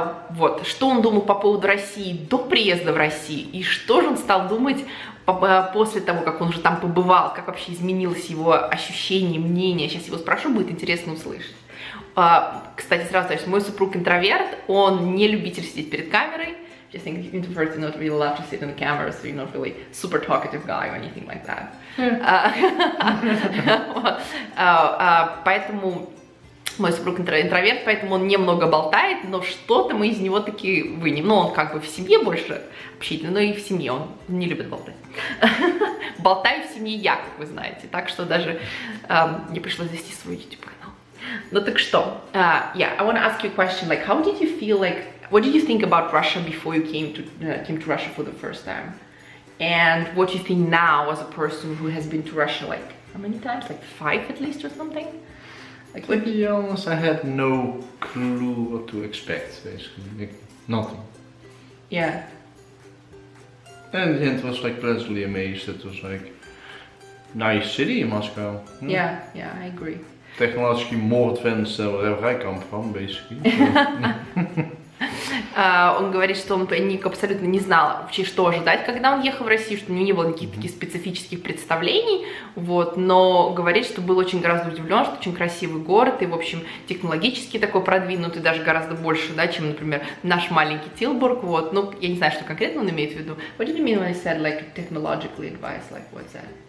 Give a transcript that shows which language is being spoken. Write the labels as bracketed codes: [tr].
[ru] Вот, что он думал по поводу России до приезда в Россию, и что же он стал думать после того, как он уже там побывал, как вообще изменилось его ощущение, мнение. Сейчас его спрошу, будет интересно услышать. Кстати, сразу скажу, мой супруг интроверт, он не любитель сидеть перед камерой. [en] Just think introverts do not really love to sit on the camera, so you're not really super talkative guy or anything like that. [ru] Поэтому мой супруг интроверт, поэтому он немного болтает, но что-то мы из него таки вынем. Ну, он как бы в семье больше общительный, но и в семье он не любит болтать. Болтаю в семье я, как вы знаете, так что даже мне пришлось завести свой YouTube-канал. Ну так что, [en] yeah, I want to ask you a question, like, how did you feel, like, what did you think about Russia before you came to Russia for the first time? And what do you think now as a person who has been to Russia, like, how many times? Like 5 at least or something? Like, To be honest, I had no clue what to expect, basically. Like, nothing. Yeah. And in the end, I was like pleasantly amazed. It was like nice city in Moscow. Yeah, I agree. Technologically more advanced than wherever I come from, basically. So. [ru] Он говорит, что он абсолютно не знал вообще, что ожидать, когда он ехал в Россию, что у него не было никаких таких специфических представлений, вот, но говорит, что был очень гораздо удивлен, что очень красивый город, и, в общем, технологически такой продвинутый, даже гораздо больше, да, чем, например, наш маленький Тилбург, вот, ну, я не знаю, что конкретно он имеет в виду. [en] What did you mean when you said, like, technologically advanced, like, what's that?